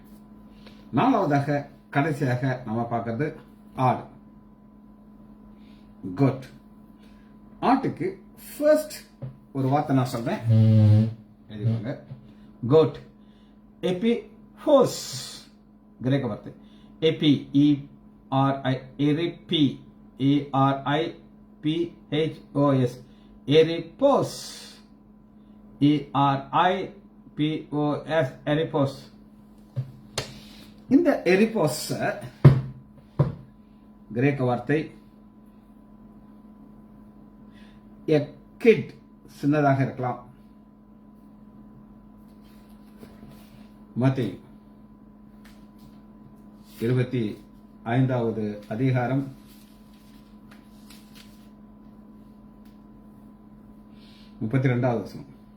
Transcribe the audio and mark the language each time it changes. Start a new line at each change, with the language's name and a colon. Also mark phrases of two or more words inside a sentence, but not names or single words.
Tamil: 4வதாக கடைசியாக நம்ம பார்க்கிறது ஆடு, கோட். ஆட்டுக்கு ஃபர்ஸ்ட் ஒரு வார்த்தை நான் சொல்றேன், எழுதிக்கோங்க. கோட், எபிஹோஸ், கிரேக்க வார்த்தை.
English: A-P-E-R-I, E-R-I-P-H-O-S, Eripos, E-R-I-P-O-S, Eripos.
Tamil: இந்த எரிபோஸ் கிரேக்க வார்த்தை
English: a kid,
Tamil: சின்னதாக இருக்கலாம். மத்தேயு 25வது அதிகாரம் 32வது வசனம்.